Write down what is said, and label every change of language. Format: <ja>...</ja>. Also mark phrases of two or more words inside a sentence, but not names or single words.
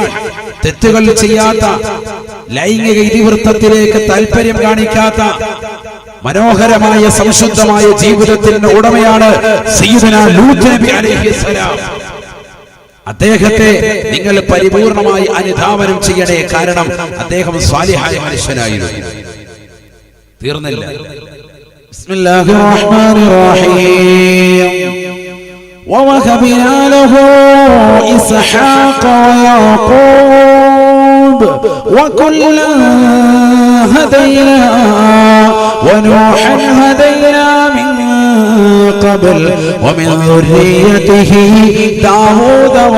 <ml>തെറ്റുകൾ ചെയ്യാത്ത, ലൈംഗിക ഇതിവൃത്തത്തിലേക്ക് താല്പര്യം കാണിക്കാത്ത, മനോഹരമായ സംശുദ്ധമായ ജീവിതത്തിന്റെ ഉടമയാണ് സയ്യിദുനാ ലൂത്ത് നബി അലൈഹിസ്സലാം. അദ്ദേഹത്തെ നിങ്ങൾ പരിപൂർണമായി അനുധാവനം ചെയ്യണേ, കാരണം അദ്ദേഹം സ്വാലിഹായ മനുഷ്യനായിരുന്നു.</ml> <ar>തീർന്നില്ല. بسم الله الرحمن الرحيم. ووهبنا له إسحاق ويعقوب وكلا هدينا ونوحا هدينا من قبل ومن ذريته داود</ar>